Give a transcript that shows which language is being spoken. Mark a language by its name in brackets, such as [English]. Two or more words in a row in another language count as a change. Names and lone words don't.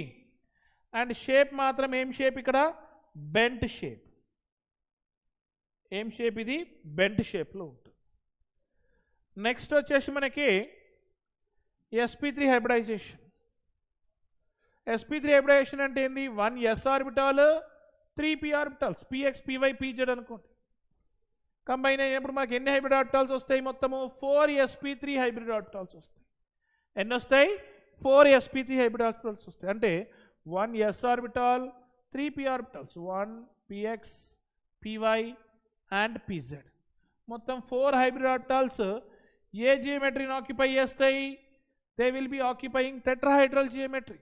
[English] and shape [Telugu] మాత్రం ఏం షేప్ ఇక్కడ [English] bent shape, [Telugu] ఏం షేప్ ఇది [English] bent shapeలో [Telugu] ఉంటుంది. నెక్స్ట్ వచ్చేసి మనకి sp3 హైబ్రిడైజేషన్. sp3 హైబ్రిడైజేషన్ అంటే ఏంది 1 s ఆర్బిటాల్ 3 p ఆర్బిటాల్స్ px py pz అనుకోండి. కంబైన్ అయినప్పుడు మనకి ఎన్ని [English] hybrid orbitals [Telugu] వస్తాయి మొత్తము 4 [English] sp3 hybrid orbitals [Telugu] వస్తాయి. ఎన్ని వస్తాయి 4 [English] sp3 hybrid orbitals [Telugu] వస్తాయి. అంటే 1 s ఆర్బిటాల్ 3 p ఆర్బిటాల్స్ 1 px py అండ్ pz, మొత్తం 4 [English] hybrid orbitals [Telugu] ఏ జియోమెట్రీని ఆక్యుపై చేస్తాయి, [English] they will be occupying tetrahedral geometry.